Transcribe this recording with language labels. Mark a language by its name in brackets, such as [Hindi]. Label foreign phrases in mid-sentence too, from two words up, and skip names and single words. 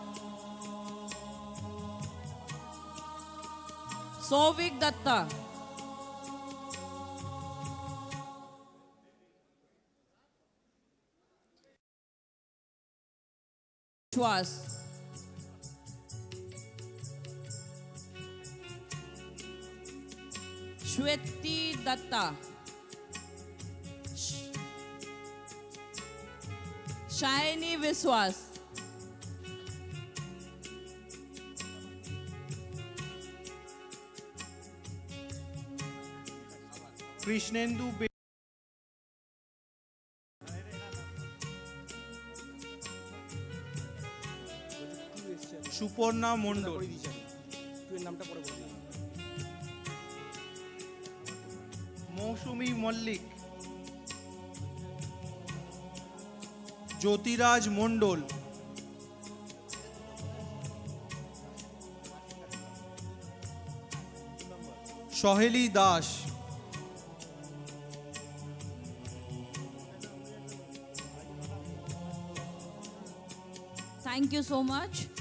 [Bangla] Sovik Datta, Shwas, Shweti Datta, Shiny Viswas, কৃষ্ণেন্দু সুপর্ণা মণ্ডল, মৌসুমী মল্লিক, জ্যোতিরাজ মণ্ডল, সহেলি দাস, [English] Thank you so much.